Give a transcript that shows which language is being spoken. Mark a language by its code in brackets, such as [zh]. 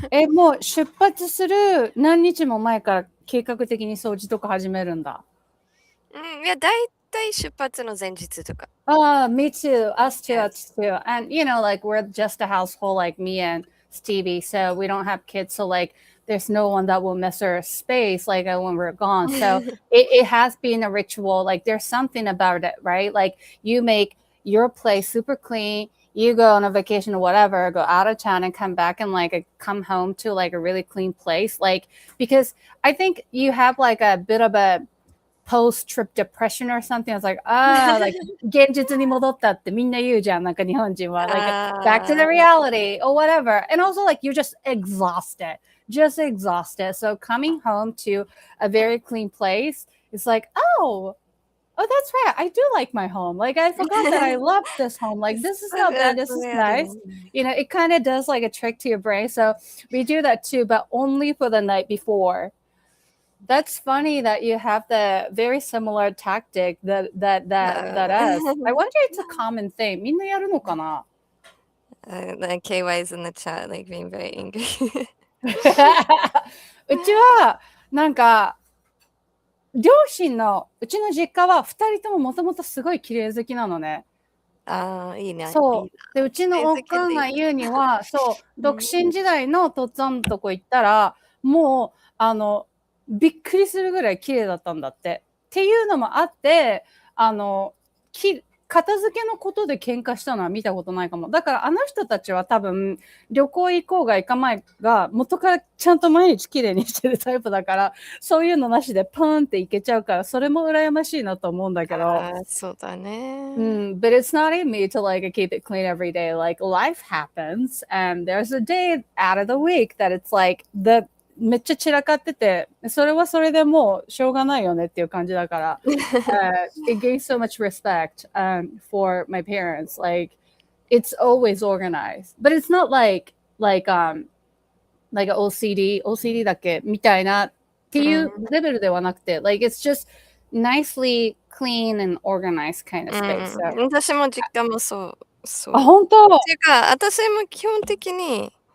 [ja] もう出発する何日も前から計画的に掃除とか始めるんだ。いや、だいたい出発の前日とか。 [en] Me too. Us too, us too. And you know, like we're just a household, like me and Stevie, so we don't have kids. So like there's no one that will mess our space like when we're gone. So it has been a ritual. Like there's something about it, right? Like you make your place super clean. You go on a vacation or whatever, go out of town and come back and like come home to like a really clean place. Like, because I think you have like a bit of a post-trip depression or something. I was like, like [ja] 現実に戻ったってみんな言うじゃん、なんか日本人は。 [en] Like, back to the reality or whatever. And also like you're just exhausted. So coming home to a very clean place, it's like, oh, that's right. I do like my home. Like I forgot that I love this home. Like this is not bad. This is nice. You know, it kind of does like a trick to your brain. So we do that too, but only for the night before. That's funny that you have the very similar tactic that us. I wonder if it's a common thing. [ja] みんなやるのかな? [en] KY is in the chat, like being very angry. [ja] うちはなんか両親のうちの実家は2人とももともとすごい綺麗好きなのね。いいね。そうでうちのおかんが言うにはそう独身時代のとっつぁんのとこ行ったらもうびっくりするぐらい綺麗だったんだって。っていうのもあって片付けのことで喧嘩したのは見たことないかも。だからあの人たちは多分旅行行こうが行かないが元からちゃんと毎日きれいにしてるタイプだから、そういうのなしでパーンっていけちゃうから、それも羨ましいなと思うんだけど。そうだね。 [en] But it's not in me to like keep it clean every day. Like life happens and there's a day out of the week that it's like [ja] めっちゃ散らかってて、それはそれでもうしょうがないよねっていう感じだから、 [en] it gains so much respect for my parents. Like, it's always organized. But it's not like OCD [ja] だっけみたいなっていうレベルではなくて、 [en] like, it's just nicely clean and organized kind of space. [ja] 私も実家もそう。あ、本当？っていうか、私も基本的に